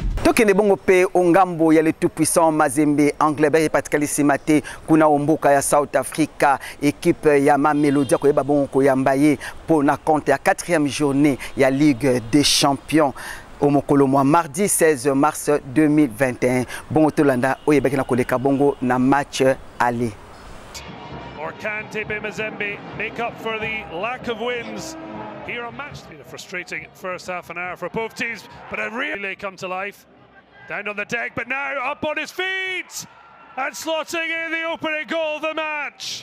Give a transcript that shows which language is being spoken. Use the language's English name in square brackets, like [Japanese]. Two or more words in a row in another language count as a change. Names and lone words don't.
[Lingala] tokende bongo pe ongambo ya [French] le tout puissant [Lingala] Mazembe Anglais Pascal Simate kuna omboka ya [English] South Africa [Lingala] équipe ya Mamelodi ko yeba bongo ko yambaye pour na compte ya [French] 4e journée [Lingala] ya Ligue des Champions au mokolo [French] mois mardi 16 mars 2021 [Lingala] bongo tolanda oyebaki na koleka bongo na [French] match aller. [English] Or can TP Mazembe make up for the lack of wins here on match? It's been a frustrating first half an hour for both teams, but it really come to life. Down on the deck, but now up on his feet and slotting in the opening goal of the match.